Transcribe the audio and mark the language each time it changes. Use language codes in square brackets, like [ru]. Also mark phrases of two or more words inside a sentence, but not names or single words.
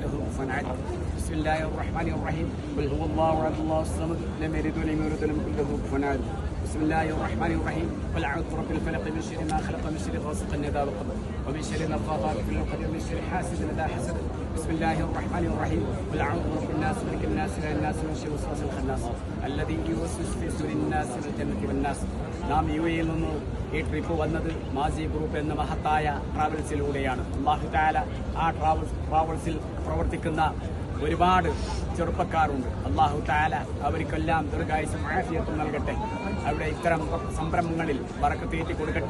[ar] له كفوا أحد بسم الله الرحمن الرحيم قل هو الله أحد الله الصمد لم يلد ولم يولد ولم يكن له كفوا أحد بسم الله الرحمن الرحيم قل أعوذ برب الفلق من شر ما خلق من شر غاسق إذا وقب ومن شر النفاثات في العقد ومن شر حاسد إذا حسد بسم الله الرحمن الرحيم قل أعوذ برب الناس ملك الناس إله الناس من شر الوسواس الخناس الذي يوسوس في صدور الناس من الجنة والناس. [ml] നാം യുഎഇയിൽ നിന്ന് ഈ ട്രിപ്പ് വന്നത് മാസി ഗ്രൂപ്പ് എന്ന മഹത്തായ ട്രാവൽസിലൂടെയാണ്. [ar] الله تعالى [ml] ആ ട്രാവൽസിൽ പ്രവർത്തിക്കുന്ന ഒരുപാട് ചെറുപ്പക്കാരുണ്ട്. [ar] الله تعالى [ml] അവർക്കെല്ലാം ദീർഘായുസ്സും ആഫിയത്തും നൽകട്ടെ. അവിടെ ഇത്തരം സംരംഭങ്ങളിൽ ബറക്കത്തേറ്റി കൊടുക്കട്ടെ.